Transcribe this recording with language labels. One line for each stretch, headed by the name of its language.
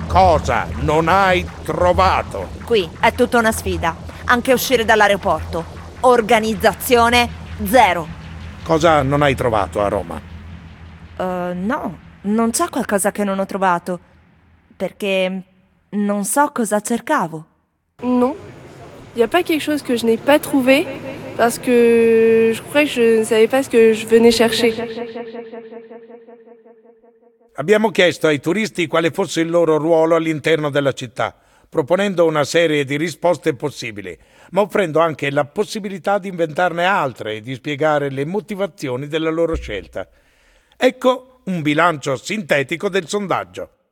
Italian: cosa non hai trovato? Qui è tutta una sfida. Anche uscire dall'aeroporto. Organizzazione zero. Cosa non hai trovato a Roma? No, non c'è qualcosa che non ho trovato. Perché non so cosa cercavo.
French: No, y a pas quelque chose que je n'ai pas trouvé parce que je croyais que je ne savais pas ce que je venais chercher.
Italian: Abbiamo chiesto ai turisti quale fosse il loro ruolo all'interno della città, proponendo una serie di risposte possibili, ma offrendo anche la possibilità di inventarne altre e di spiegare le motivazioni della loro scelta. Ecco un bilancio sintetico del sondaggio.